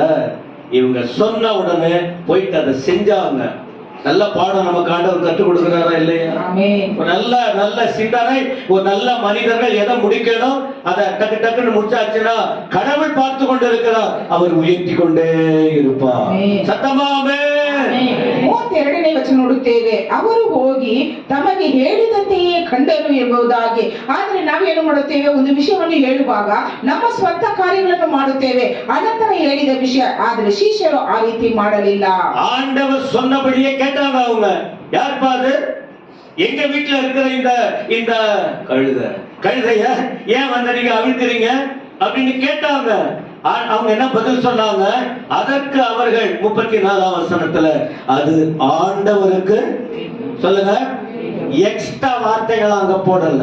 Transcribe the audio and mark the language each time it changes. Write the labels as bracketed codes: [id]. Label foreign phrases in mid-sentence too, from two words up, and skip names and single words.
[ta] இவங்க சொன்ன உடனே போயிட்டு அதை செஞ்சாங்க. நல்ல பாடம் நமக்கு ஆண்டவர் கற்றுக் கொடுக்கிறாரா இல்லையா? நல்ல சிந்தனை. ஒரு நல்ல மனிதர்கள் எதை முடிக்கணும் அதை டக்கு டக்குன்னு முடிச்சாச்சுன்னா கடவுள் பார்த்து கொண்டு இருக்கிறார், அவர் உயர்த்தி கொண்டே இருப்பார். சத்தமாவே [kn] 32ನೇ ವಚನ ನೋಡುತ್ತೇವೆ, ಅವರು ಹೋಗಿ ತಮಗೆ ಹೇಳಿದಂತೆಯೇ ಕಂಡರು ಎಂಬುದಾಗಿ. ಆದರೆ ನಾವೇನು ಮಾಡುತ್ತೇವೆ? ಒಂದು ವಿಷಯವನ್ನು ಹೇಳುವಾಗ ನಮ್ಮ ಸ್ವಂತ ಕಾರ್ಯಗಳನ್ನು ಮಾಡುತ್ತೇವೆ, ಅನಂತರ ಹೇಳಿದ ವಿಷಯ. ಆದರೆ ಶಿಷ್ಯರು ಆ ರೀತಿ ಮಾಡಲಿಲ್ಲ. [ta] ஆண்டவர் சொன்னபடியே கேட்டாங்க. அவங்க யார்ப்பா அது? எங்க வீட்டுல இருக்கிற இந்த இந்த கழுதைய ஏன் வந்து நீங்க அவிழ்க்கிறீங்க அப்படின்னு கேட்டாங்க. அவங்க என்ன பதில் சொன்னாங்க? அதற்கு அவர்கள் 34ஆம் வசனத்துல, அது ஆண்டவருக்கு, சொல்லுங்க, எக்ஸ்ட்ரா வார்த்தைகள் அங்க போடல.